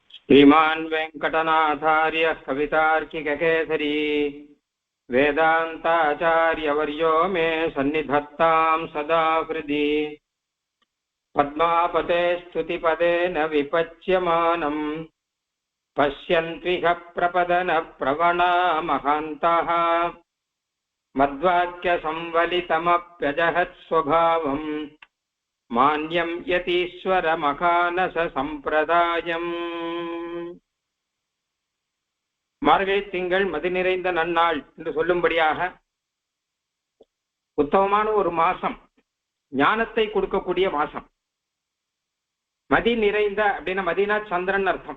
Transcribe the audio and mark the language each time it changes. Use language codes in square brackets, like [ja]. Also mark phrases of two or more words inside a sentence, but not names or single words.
[sa] श्रीमान् वेङ्कटनाथार्यः कवितार्किककेसरी वेदान्ताचार्यवर्यो मे सन्निधत्तां सदा हृदि पद्मापते स्तुतिपदेन विपच्यमानम् पश्यन्त्विह प्रपदनप्रवणा महान्तः मद्वाक्यसंवलितमप्यजहत्स्वभावम् मान्यं यतीश्वरमखानस सम्प्रदायम् [ta] மார்கழி திங்கள் மதி நிறைந்த நன்னாள் என்று சொல்லும்படியாக உத்தமமான ஒரு மாசம், ஞானத்தை கொடுக்கக்கூடிய மாசம். மதி நிறைந்த அப்படின்னா மதினா சந்திரன் அர்த்தம்.